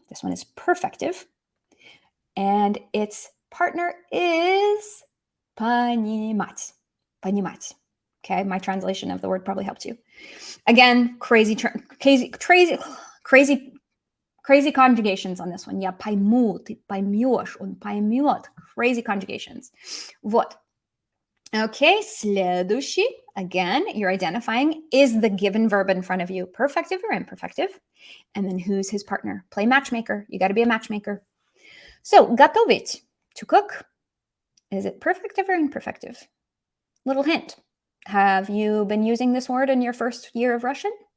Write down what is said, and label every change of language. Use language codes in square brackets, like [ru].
[en] This one is perfective. And its partner is понимать. [ru] Понимать. [en] Okay, my translation of the word probably helped you. Again, crazy conjugations on this one. [ru] Я пойму, ты поймешь, он поймет. [en] Crazy conjugations. Вот. Okay, следующий. Again, you're identifying, is the given verb in front of you perfective or imperfective? And then who's his partner? Play matchmaker. You got to be a matchmaker. So, готовить, to cook. Is it perfective or imperfective? Little hint. Have you been using this word in your first year of Russian?